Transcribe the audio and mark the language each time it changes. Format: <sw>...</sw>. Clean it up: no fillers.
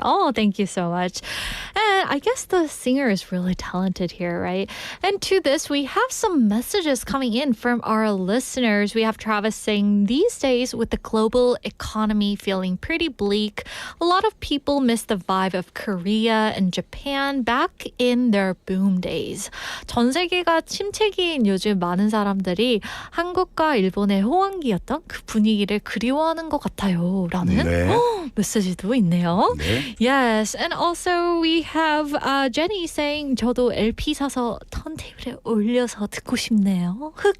<en>Oh, thank you so much. And I guess the singer is really talented here, right? And to this, we have some messages coming in from our listeners. We have Travis saying, these days, with the global economy feeling pretty bleak, a lot of people miss the vibe of Korea and Japan back in their boom days.</en> <ko>전 세계가 침체기인 요즘 많은 사람들이 한국과 일본의 호황기였던 그 분위기를 그리워하는 것 같아요. 라는 메시지도 있네요. 네.</ko> <en>Yes, and also we have Jenny saying</en> <ko>저도 LP 사서 턴테이블에 올려서 듣고 싶네요.</ko>